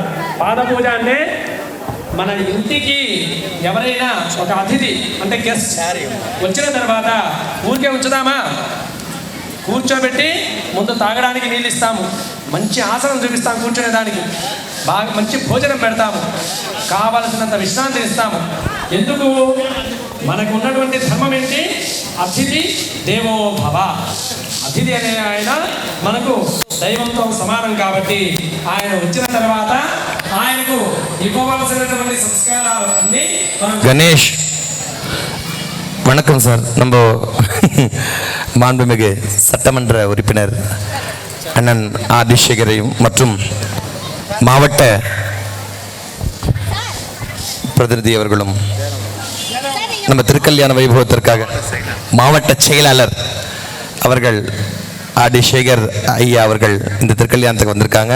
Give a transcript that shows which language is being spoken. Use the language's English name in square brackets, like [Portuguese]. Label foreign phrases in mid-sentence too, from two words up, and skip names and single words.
[Telugu] పాద పూజ అంటే మన ఇంటికి ఎవరైనా ఒక అతిథి అంటే గెస్ట్ వచ్చిన తర్వాత ఊరికే ఉంచుదామా, కూర్చోబెట్టి ముందు తాగడానికి నీళ్ళు ఇస్తాము, మంచి ఆసనం చూపిస్తాము కూర్చునేదానికి, బాగా మంచి భోజనం పెడతాము, కావలసినంత విశ్రాంతి ఇస్తాము. ఎందుకు? మనకు ఉన్నటువంటి ధర్మం ఏంటి? [Sanskrit] అతిథి దేవో భవ. [Telugu] అతిథి అనే ఆయన మనకు దైవంతో సమానం కాబట్టి ఆయన వచ్చిన తర్వాత ఆయనకు ఇవ్వవలసినటువంటి సంస్కారాలు అన్ని [Tamil] கணேஷ் வணக்கம் சார். நம்ம மாண்புமிகு சட்டமன்ற உறுப்பினர் அண்ணன் ஆதிசேகரையும் மற்றும் மாவட்ட பிரதிநிதி அவர்களும் நம்ம திருக்கல்யாண வைபவத்திற்காக மாவட்ட செயலாளர் அவர்கள் ஆதிசேகர் ஐயா அவர்கள் இந்த திருக்கல்யாணத்துக்கு வந்திருக்காங்க.